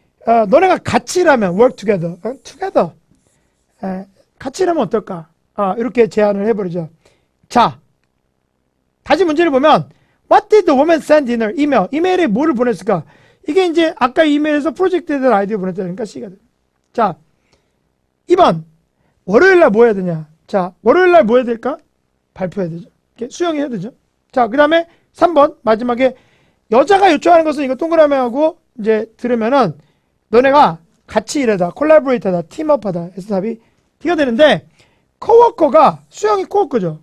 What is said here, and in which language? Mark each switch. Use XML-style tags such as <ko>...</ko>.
<ko>너네가 같이 일하면</ko> <en>work together, together.</en> <ko>같이 일하면 어떨까? 이렇게 제안을 해버리죠. 자, 다시 문제를 보면</ko> <en>What did the woman send in her email?</en> <ko>이메일에 뭐를 보냈을까? 이게 이제 아까 이메일에서 프로젝트에 대한 아이디어 보냈다니까 C가 돼. 자, 2번 월요일날 뭐 해야 되냐? 자, 월요일 날 뭐 해야 될까? 발표해야 되죠. 이렇게 수영해야 되죠. 자, 그 다음에 3번 마지막에 여자가 요청하는 것은 이거 동그라미 하고 이제 들으면은 너네가 같이 일하다, 콜라보레이터다, 팀업하다 해서 답이 D가 되는데 코워커가 수영이 코워커죠.</ko>